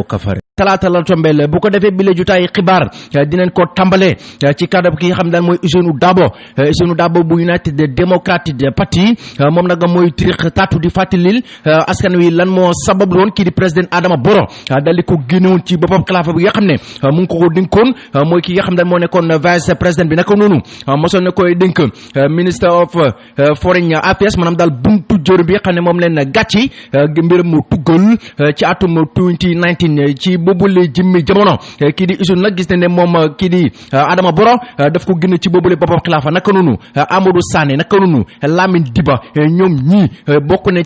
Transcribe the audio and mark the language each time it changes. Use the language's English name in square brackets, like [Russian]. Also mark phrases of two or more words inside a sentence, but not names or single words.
[Wolof] ko fare talaata la tombeel bu ko defee bile jutaay xibaar dinañ ko tàmbalee ci kaddu ki nga xam daal mooy Ousseynou Dabo bu United Democratic Party moom nag mooy trix taatu di fàttalil askan wi lan moo sabab loon kii di président Adama Barrow dal di ko génnewoon ci boppam xilaafa bi nga xam ne mu ngi ko dénkoon mooy ki nga xam daal moo nekkoon [French] vice président [Wolof] bi naka noonu mosoon na koy dénk [English] minister of foreign affairs [Wolof] maanaam daal buntu jër bi nga xam ne moom leen gàcci mbiram mu tuggal ci atum 2019 ci boobule jëmmi jamono kii di Ousseynou nag gis ne moom kii di Adama Barrow daf ko génn ci boobule boppam xilaafa naka noonu Amadou Sané naka noonu Lamine Diba ñoom ñii bokk ne